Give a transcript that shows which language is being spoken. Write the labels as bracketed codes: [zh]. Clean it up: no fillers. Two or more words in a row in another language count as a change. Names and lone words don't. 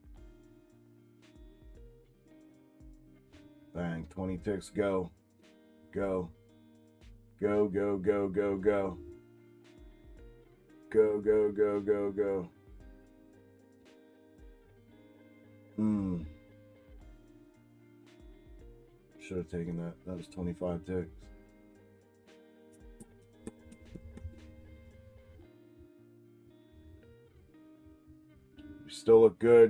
[en] Bang. 20 ticks. Go. Go. Go, go, go, go, go. Go, go, go, go, go. Should have taken that. That was 25 ticks. Still look good.